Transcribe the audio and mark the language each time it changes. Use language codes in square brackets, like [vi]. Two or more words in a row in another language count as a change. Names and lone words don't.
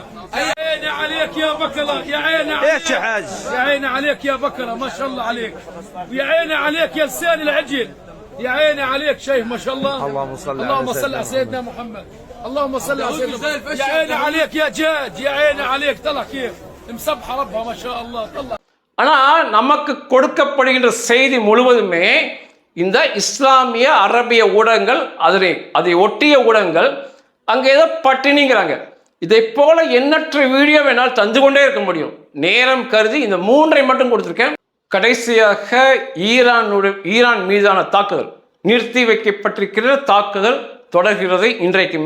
[ar] يا عيني عليك يا بكره، يا عيني عليك يا حاج، يا عيني عليك يا بكره ما شاء الله عليك. ويا عيني عليك يا لسان العجل، يا عيني عليك شيخ ما شاء الله. اللهم صل على سيدنا محمد. اللهم صل على سيدنا محمد. يا عيني عليك يا جاد، يا عيني عليك. طلع كيف مسبحه ربها ما شاء الله. طلع. [ta] ஆனா நமக்கு கொடுக்கப்படுகின்ற செய்தி முழுவதுமே இந்த இஸ்லாமிய அரபிய ஊடகங்கள், அதை ஒட்டிய ஊடகங்கள் அங்கே ஏதோ பட்டினிங்கிறாங்க. இதை போல எண்ணற்ற வீடியோ வேணால் தந்து கொண்டே இருக்க முடியும். நேரம் கருதி இந்த 3ஐ மட்டும் கொடுத்துருக்கேன். கடைசியாக ஈரான் மீதான தாக்குதல், நிறுத்தி வைக்கப்பட்டிருக்கிற தாக்குதல் தொடர்கிறது இன்றைக்குமே.